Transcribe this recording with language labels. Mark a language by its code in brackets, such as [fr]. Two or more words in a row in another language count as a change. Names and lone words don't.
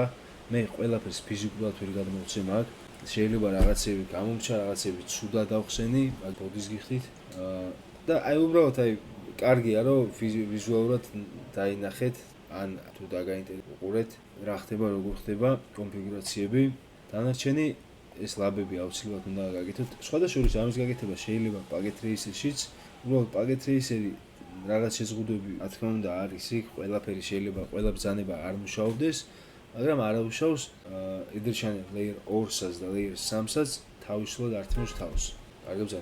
[ka] მე ყველაფერს ფიზიკურად ვერ გადმოვცემ აქ. შეიძლება რაღაცები გამომჩა, რაღაცები ცუდად ავხსენი, მაგ ბოდის გიხდით. და აი უბრალოდ აი კარგია რომ ვიზუალურად დაინახეთ, ან თუ დაგაინტერესებთ, რა ხდება, როგორ ხდება კონფიგურაციები. დანარჩენი ეს ლაბები აუცილებლად უნდა გაკეთოთ. სხვადასხვა ამის გაკეთება შეიძლება [en] packet tracer-შიც. [ka] უბრალოდ [en] packet tracer-ი [ka] რაღაც შეზღუდვები, რა თქმა უნდა, არის იქ, ყველაფერი შეიძლება, ყველა ბრძანება არ მუშაობდეს, მაგრამ არაუშავს [en] Ether channel layer 2-საც [ka] და [en] layer 3-საც [ka] თავისუფლად ართმევს თავს. კარგი ბრძანება.